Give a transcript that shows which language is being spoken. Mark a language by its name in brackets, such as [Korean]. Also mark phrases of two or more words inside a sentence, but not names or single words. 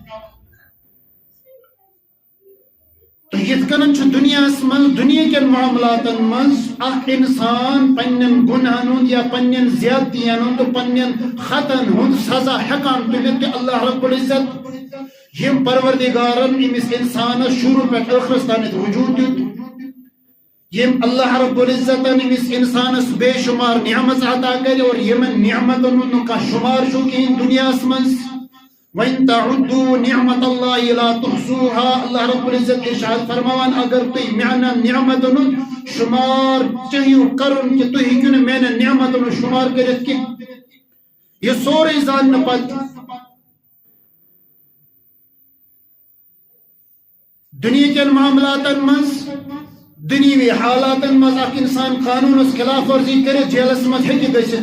[Kashmiri] تہٕ یِتھ کٔنن چھُ دُنیاہس منٛز دُنیا کٮ۪ن معاملاتن منٛز اکھ انسان پننٮ۪ن گُناہن ہُنٛد یا پننٮ۪ن زیادتین ہُنٛد تہٕ پننٮ۪ن خطن ہُنٛد سزا ہٮ۪کان تُلِتھ تہِ اللہ رب العزت یِم پروردگارن أمِس انسانس شروع پٮ۪ٹھ ٲخرس تانٮ۪تھ وجوٗد دیُت یِم اللہ رب العزتن أمِس انسانس بے شمار نعمت عطا کرِ اور یمن نعمتن ہُنٛد نہٕ کانٛہہ شمار چھُ کِہیٖنۍ دُنیاہس منٛز. [Arabic] وَإِن تَعُدُّوا نِعْمَتَ اللَّهِ لَا تُحْصُوهَا [Kashmiri] اللہ رب العزت ارشاد فرماوان اگر تُہۍ میانٮ۪ن نعمتن ہُنٛد شمار چاہیو کرُن کہِ تُہۍ ہیٚکِو نہٕ میانٮ۪ن نعمتن ہُنٛد شمار کٔرِتھ کینٛہہ. یہِ سورُے زاننہٕ پتہٕ دُنیا کٮ۪ن معاملاتن منٛز دُنیوی حالاتن منٛز اکھ انسان قانوٗنس خلاف ورزی کٔرِتھ جیلس منٛز ہیٚکہِ گٔژھِتھ.